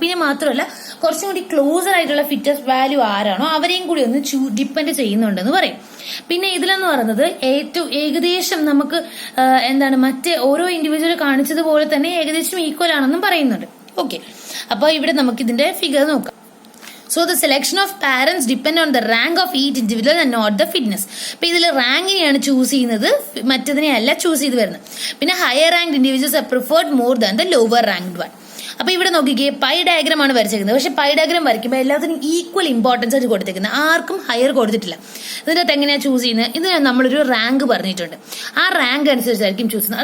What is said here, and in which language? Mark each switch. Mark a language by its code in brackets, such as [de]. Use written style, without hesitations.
[ml] പിന്നെ മാത്രമല്ല കുറച്ചും കൂടി ക്ലോസർ ആയിട്ടുള്ള ഫിറ്റസ്റ്റ് വാല്യൂ ആരാണോ അവരെയും കൂടി ഒന്ന് ഡിപ്പെൻഡ് ചെയ്യുന്നുണ്ടെന്ന് പറയും. പിന്നെ ഇതിലെന്ന് പറയുന്നത് ഏകദേശം നമുക്ക് മറ്റേ ഓരോ ഇൻഡിവിജ്വൽ കാണിച്ചതുപോലെ തന്നെ ഏകദേശം ഈക്വൽ ആണെന്നും പറയുന്നുണ്ട്. ഓക്കെ, അപ്പൊ ഇവിടെ നമുക്ക് ഇതിന്റെ ഫിഗർ നോക്കാം. [en] So the selection of parents depend on the rank of each individual and not the fitness. [ml] അപ്പൊ ഇതിൽ റാങ്കിനെയാണ് ചൂസ് ചെയ്യുന്നത്, മറ്റതിനെ അല്ല ചൂസ് ചെയ്ത് വരുന്നത്. പിന്നെ [en] Higher ranked individuals are preferred more than the lower ranked one. [ml] അപ്പൊ ഇവിടെ നോക്കിക്കേ, പൈ ഡയഗ്രാം ആണ് വരച്ചിരിക്കുന്നത്. പക്ഷെ പൈ ഡയഗ്രാം വരയ്ക്കുമ്പോൾ എല്ലാത്തിനും ഈക്വൽ ഇമ്പോർട്ടൻസ് ആയിട്ട് കൊടുത്തിരിക്കുന്നത്, ആർക്കും ഹയർ കൊടുത്തിട്ടില്ല. ഇതിനകത്ത് എങ്ങനെയാണ് ചൂസ് ചെയ്യുന്നത്, ഇതിന് നമ്മളൊരു റാങ്ക് പറഞ്ഞിട്ടുണ്ട്, ആ റാങ്ക് അനുസരിച്ചായിരിക്കും ചൂസ് ചെയ്യുന്നത്.